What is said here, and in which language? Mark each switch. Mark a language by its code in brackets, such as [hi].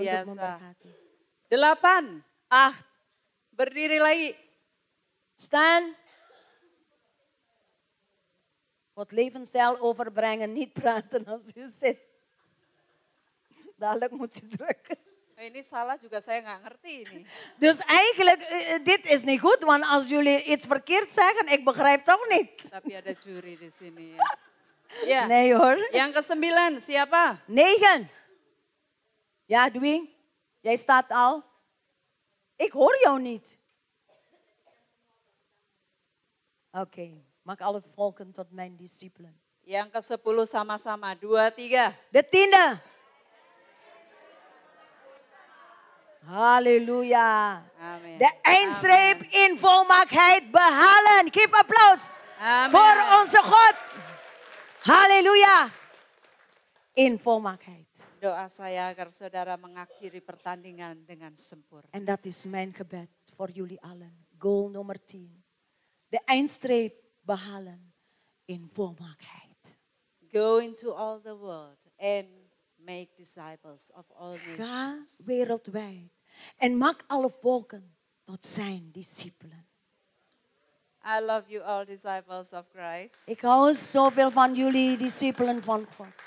[id] biasa. memberkati. 8, 8. Berdiri lagi. [nl] Staan. Wat levensstijl overbrengen, niet praten als u zit. Dadelijk moet je drukken. [id] Ini salah juga saya nggak ngerti ini. [nl] Dus eigenlijk, dit is niet goed, want als jullie iets verkeerd zeggen, ik begrijp toch niet. [id] Tapi ada juri di sini ya. Ya. [nl] Nee hoor. [id] Yang ke-9 siapa? [nl] 9. Ja, Dwi, jij staat al. Ik hoor jou niet. Oké, maak alle volken tot mijn discipelen. [id] Yang ke-10 sama-sama. 2, 3. [nl] De 10e. Halleluja. Amin. De eindstreep in volmaaktheid behalen. Geef applaus Amen. voor onze God. Halleluja. In volmaaktheid. [id] Doa saya agar saudara mengakhiri pertandingan dengan sempurna. [nl] En dat is mijn gebed voor jullie allen. Goal nummer 10. De eindstreep behalen in volmaaktheid. [en] Go into all the world and make disciples of all [nl] Ga [en] nations. [nl] wereldwijd en maak alle volken tot zijn discipelen. [en] I love you all disciples of Christ. [nl] Ik hou zoveel van jullie, discipelen van God.